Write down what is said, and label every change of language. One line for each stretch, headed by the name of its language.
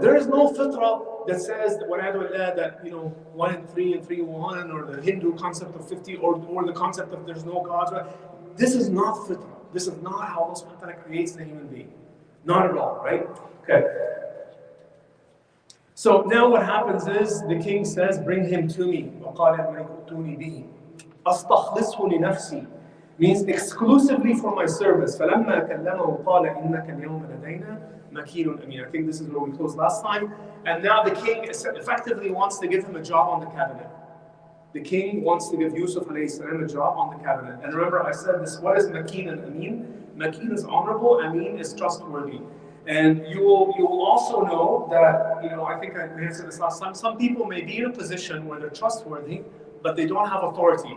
English: There is no fitrah that says that 1 in 3 and 3 in 1, or the Hindu concept of 50, or the concept of there's no God. This is not fitrah. This is not how Allah subhanahu wa ta'ala creates the human being. Not at all, right? Okay. So now what happens is the king says, bring him to me.
Arabic: وَقَالَ الْمَلِكُ ائْتُونِي بِهِ أَسْتَخْلِصْهُ لِنَفْسِي,
English: means exclusively for my service.
Arabic: فَلَمَّا كَلَّمَهُ قَالَ إِنَّكَ الْيَوْمَ لَدَيْنَا مَكِينٌ أَمِينٌ.
English: I think this is where we closed last time. And now the king effectively wants to give him a job on the cabinet. The king wants to give Yusuf alayhi salam a job on the cabinet. And remember I said this, what is Makeen and Amin? Makeen is honorable, Amin is trustworthy. And you will also know that, I think I answered this last time, some people may be in a position where they're trustworthy, but they don't have authority.